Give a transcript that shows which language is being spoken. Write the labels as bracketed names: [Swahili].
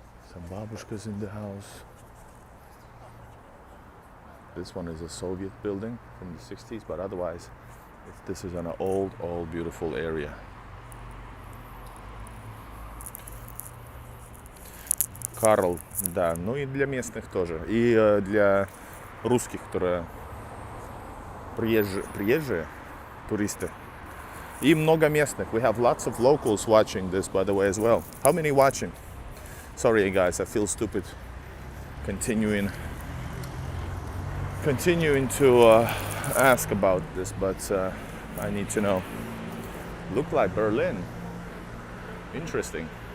[English] Some babushkas in the house. This one is a Soviet building from the 60s, but otherwise, this is an old, beautiful area. [Russian] Карл, да, ну и для местных тоже, и для русских, которые приезжие, туристы. И много местных. [English] We have lots of locals watching this, by the way, as well. How many watching? Sorry, guys, I feel stupid continuing to ask about this, but I need to know. Look like Berlin. Interesting.